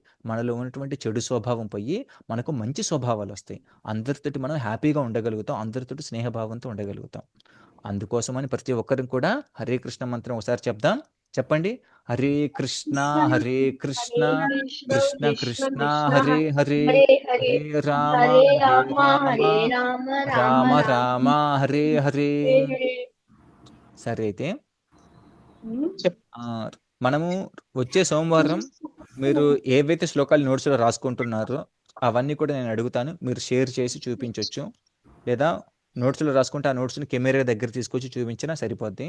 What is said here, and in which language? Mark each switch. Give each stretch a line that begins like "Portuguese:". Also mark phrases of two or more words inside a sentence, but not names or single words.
Telugu: మనలో ఉన్నటువంటి చెడు స్వభావం పోయి మనకు మంచి స్వభావాలొస్తాయి. అందరితోటి మనం హ్యాపీగా ఉండగలుగుతాం. అందరితోటి స్నేహభావంతో ఉండగలుగుతాం. అందుకోసమని ప్రతి ఒక్కరం కూడా హరే కృష్ణ మంత్రం ఒకసారి చెప్దాం.
Sanskrit: చెప్పండి. హరే కృష్ణ హరే కృష్ణ కృష్ణ కృష్ణ హరే హరే హరే హరే హరే రామ హరే హరే రామ రామ హరే రామ రామ రామ రామ హరే హరే. హరే హరే.
Telugu: సరే అయితే ఆ, మనము వచ్చే సోమవారం మీరు ఏవైతే శ్లోకాలు నోట్స్లో రాసుకుంటున్నారో అవన్నీ కూడా నేను అడుగుతాను. మీరు షేర్ చేసి చూపించవచ్చు, లేదా నోట్స్లో రాసుకుంటే ఆ నోట్స్ని కెమెరా దగ్గర తీసుకొచ్చి చూపించినా సరిపోద్ది.